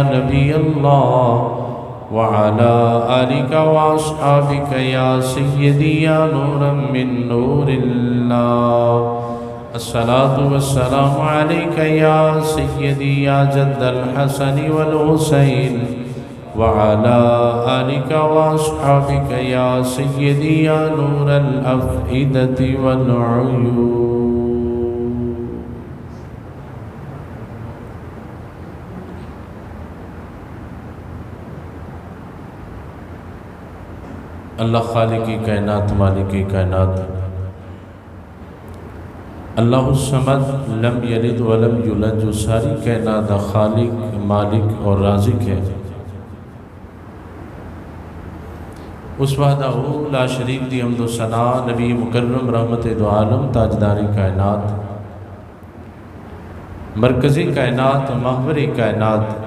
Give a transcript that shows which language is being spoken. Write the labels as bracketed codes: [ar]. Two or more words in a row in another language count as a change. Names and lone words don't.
[ar] نبي الله وعلى آلك وأصحابك يا سيدي يا نورا من نور الله الصلاة والسلام عليك يا سيدي يا جد الحسن والحسين وعلى آلك وأصحابك يا سيدي يا نور الأفئدة والعيون [ur] اللہ خالق کائنات مالک کائنات [ar] اللہ الصمد لم یلد ولم یولد [ur] جو ساری کائنات خالق مالک اور رازق ہے، [pa] اس [ar] وحدہ لا شریک [pa] دی حمد و ثنا نبی مکرم رحمت دو عالم تاجدار کائنات مرکزی کائنات محور کائنات